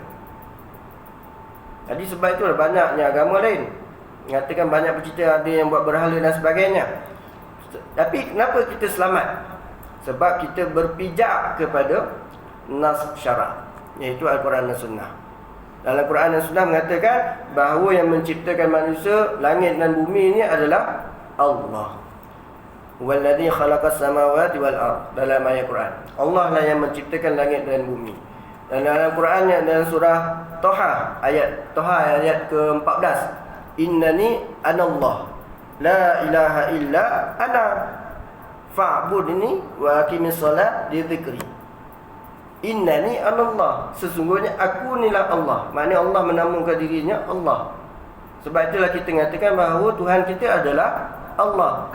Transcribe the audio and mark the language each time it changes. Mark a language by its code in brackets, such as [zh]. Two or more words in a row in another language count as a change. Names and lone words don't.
[ms] Jadi sebab itulah banyaknya agama lain mengatakan banyak pencipta, ada yang buat berhala dan sebagainya. Tapi kenapa kita selamat? Sebab kita berpijak kepada nas syarak, iaitu Al-Quran dan Sunnah. Dalam Al-Quran dan Sunnah mengatakan bahawa yang menciptakan manusia, langit dan bumi ini adalah Allah. [ar] والذي خلق السماوات والأرض, [ms] dalam ayat Quran. Allah lah yang menciptakan langit dan bumi. Dan dalam Quran dalam surah Taha ayat ke-14, [ar] إنني أنا الله لا إله إلا أنا فاعبدني وأقم الصلاة لذكري. إنني أنا الله, [ms] sesungguhnya aku inilah Allah. Maknanya Allah menamakan dirinya Allah. Sebab itulah kita mengatakan bahawa Tuhan kita adalah Allah.